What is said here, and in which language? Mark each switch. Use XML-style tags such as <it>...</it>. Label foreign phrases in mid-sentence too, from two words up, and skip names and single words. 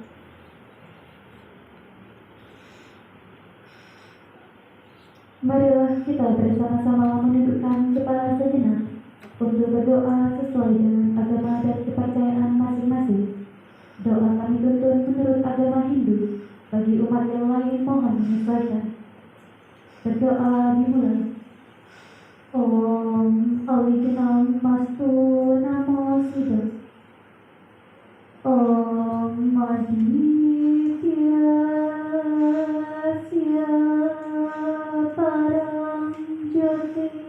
<id>Marilah kita bersama-sama menundukkan kepala sejenak untuk berdoa sesuai dengan agama dan kepercayaan masing-masing. Doa kami tuntun menurut agama Hindu. Bagi umat yang lain mohon menyesuaikan. Berdoa dimulai.</id> <sa>ओम् अविजिनम् मस्तु नमो सिद्ध. ओम् आदित्य स्य परं ज्योति</sa>